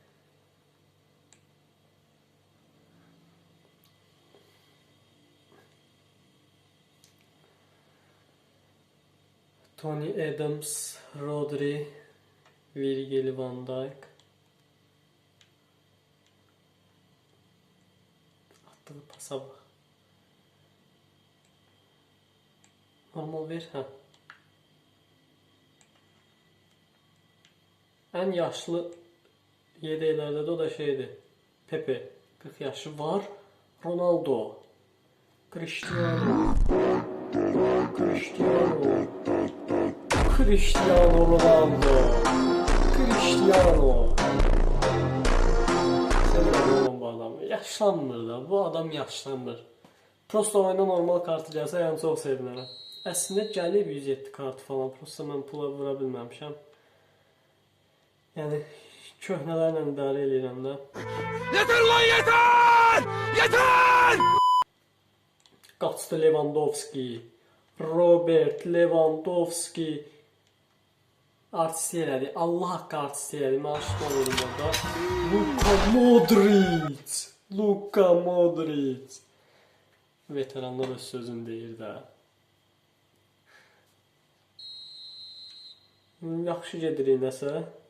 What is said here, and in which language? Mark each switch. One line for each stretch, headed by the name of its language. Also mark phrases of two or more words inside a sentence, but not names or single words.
Azerbaijani: Tony Adams, Rodri, Virgil van Dijk. Attığı pasa bax. Normal ver, hə.
Turkish: En yaşlı yedeklerde de o da şeydi. Pepe 40 yaşı var. Ronaldo, Cristiano Ronaldo, Cristiano. Seviyorum bu adamı. Yaşlanmır da. Bu adam yaşlanmır.
Azerbaijani: Prosto oyuna normal kartı gəlsə yəni çox sevinərəm. Əslində gəlib 107 kartı falan. Prosto mən pula vura bilməmişəm. Yəni köhnələrlə idarə edirəm də.
Turkish: Yeter lan yeter! Yeter!
Azerbaijani: Qaçdı Lewandowski, Robert Lewandowski. Artist elədi. Allah haqqı artist elədi. Mən aşıq olurum orada. Luka Modric. Veteranlar öz sözünü deyir də. Yaxşı gedirik nəsə.